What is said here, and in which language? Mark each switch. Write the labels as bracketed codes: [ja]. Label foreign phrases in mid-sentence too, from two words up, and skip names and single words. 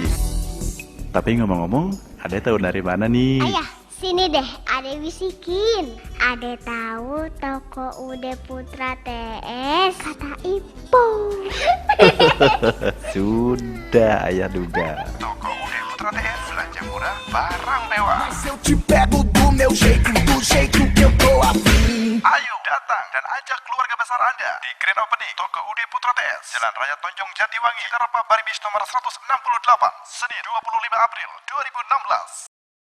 [id] Tapi ngomong-ngomong, Ade tahu dari mana nih? Ayah, sini deh, Ade bisikin. Ade tahu toko Ude Putra TS kata Ipo. Sudah, ayah duga. Toko Ude Putra TS, belanja murah, barang mewah. [pt] Mas eu te pego do meu jeito, do jeito que eu tô afim. [id] Ayo datang dan ajak keluarga besar Anda di Grand Opening Toko Ude Putra TS, Jalan Raya Tonjong Jatiwangi, Cidarpa Baribis nomor 168, Senin 25 April 2016.